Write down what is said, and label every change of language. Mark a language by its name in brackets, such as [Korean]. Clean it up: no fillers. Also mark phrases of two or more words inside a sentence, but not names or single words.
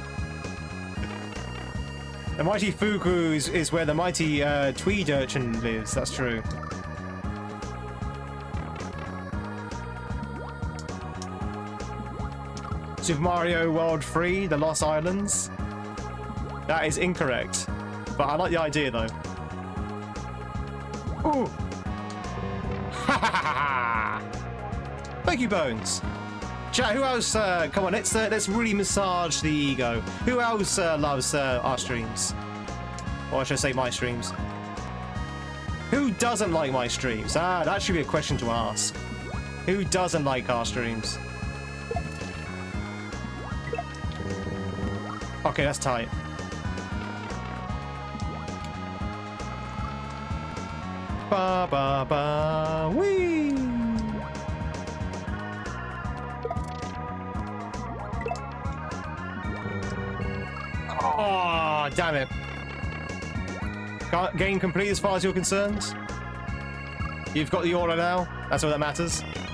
[English] The mighty Fugu is where the mighty Tweed urchin lives. That's true. Super Mario World 3, The Lost Islands. That is incorrect. But I like the idea, though. Ooh! Ha ha ha! Thank you, Bones. Chat, who else? Come on, let's really massage the ego. Who else loves our streams? Or should I say my streams? Who doesn't like my streams? Ah, that should be a question to ask. Who doesn't like our streams? Okay, that's tight. Ba ba ba wee. Oh, damn it. Game complete as far as you're concerned. You've got the order now. That's all that matters.